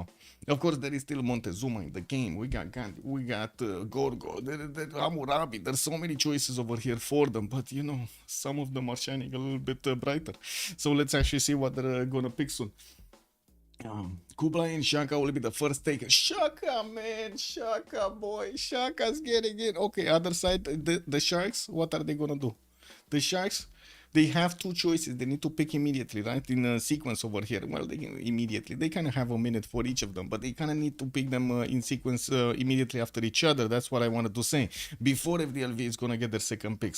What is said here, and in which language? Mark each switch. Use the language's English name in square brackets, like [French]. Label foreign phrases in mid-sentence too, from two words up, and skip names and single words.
[English] Of course, there is still Montezuma in the game. We got Gandhi, we got Gorgo, Hammurabi. There's so many choices over here for them, but you know, some of them are shining a little bit brighter. So let's actually see what they're gonna pick soon. Kublai and Shaka will be the first take. Shaka, man, Shaka, boy, Shaka's getting in. Okay, other side, the Sharks, what are they gonna do? The Sharks, they have 2 choices. They need to pick immediately, right? In a sequence over here. Well, they kind of have a minute for each of them, but they kind of need to pick them in sequence immediately after each other. That's what I wanted to say before FDLV is gonna get their second pick.